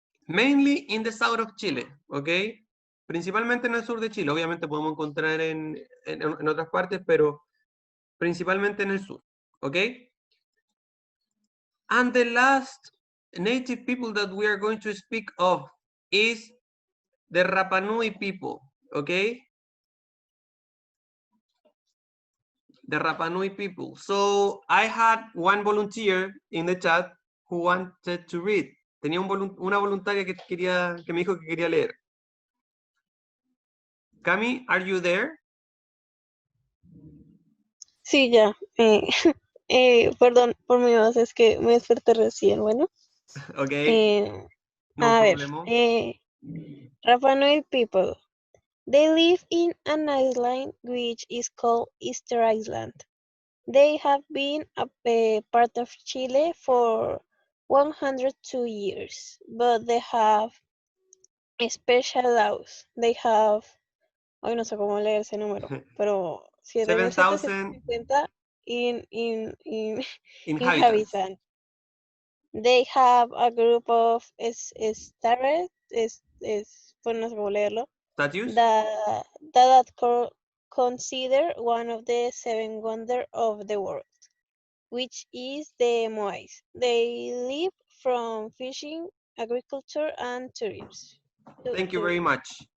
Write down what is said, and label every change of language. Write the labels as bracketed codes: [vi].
[en] Mainly in the south of Chile, okay? [es] Principalmente en el sur de Chile. Obviamente podemos encontrar en otras partes, pero principalmente en el sur, okay? [en] And the last native people that we are going to speak of is the Rapa Nui people, okay? The Rapa Nui people. So I had one volunteer in the chat who wanted to read. [es] Tenía una voluntaria que me dijo que quería leer. [en] Cami, are you there? [es] Sí, ya. Perdón por mi voz, es que me desperté recién, bueno. [en] Okay, no [es] A ver, [en] problem. Rapa Nui people. They live in an island which is called Easter Island. They have been a part of Chile for 102 years, but they have special laws. They have, [es] hoy no sé cómo leer ese número, pero [en] 7,000 7,750 in inhabitants. inhabitants. They have a group of stars, [es] pues no sé cómo leerlo, [en] Statues? that consider one of the seven wonders of the world, which is the Moais. They live from fishing, agriculture, and tourism. Thank you very much.